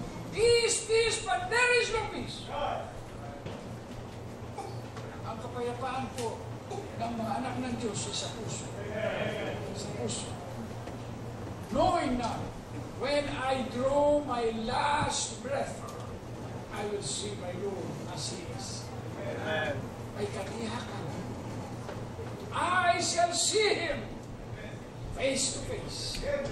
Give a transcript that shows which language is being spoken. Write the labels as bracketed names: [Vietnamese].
[English] Peace, peace, but there is no peace. [Filipino] Ang kapayapaan po ng mga anak ng Diyos ay sa puso. Sa puso. [English] Knowing now, when I draw my last breath, I will see my Lord as He is. Amen. [Filipino] May katiyakan. [English] I shall see Him face to face.